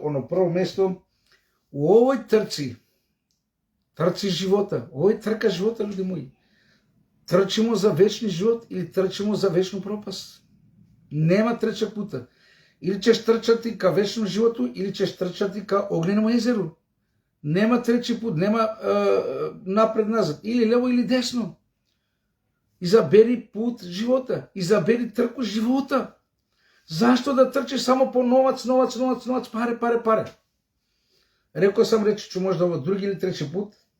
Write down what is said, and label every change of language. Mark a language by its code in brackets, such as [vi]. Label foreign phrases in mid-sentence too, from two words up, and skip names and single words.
[sr] Оно прво место у овој трци живота, овој трка живота, люди мои. Трчимо за вечни живот или трчимо за вечну пропаст. Нема треча пута. Или ćeš трчати ка вечном животу, или ćeš трчати ка огнено езеро. Нема треći put, nema napred-nazad, ili levo ili desno. Izaberi put života, izaberi trku života. Zašto da trčiš samo po novac, pare? Rekao sam, reći ću možda ovo drugi ili treći put.